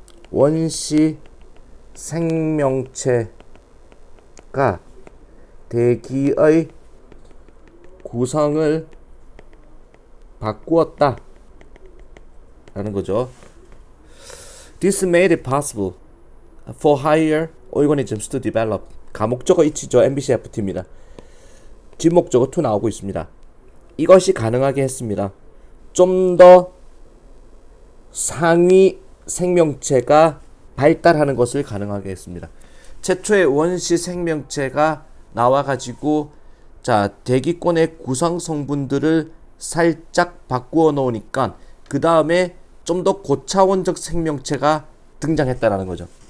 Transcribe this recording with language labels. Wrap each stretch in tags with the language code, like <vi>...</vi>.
<ko>원시 생명체가 대기의 구성을 바꾸었다 라는 거죠.</ko> <en>This made it possible for higher organisms to develop.</en> <ko>가목적어 이치죠. MBC FT입니다. 뒷목적어 to 나오고 있습니다. 이것이 가능하게 했습니다. 좀 더 상위 생명체가 발달하는 것을 가능하게 했습니다. 최초의 원시 생명체가 나와가지고 자 대기권의 구성 성분들을 살짝 바꾸어 놓으니까 그 다음에 좀 더 고차원적 생명체가 등장했다라는 거죠.</ko>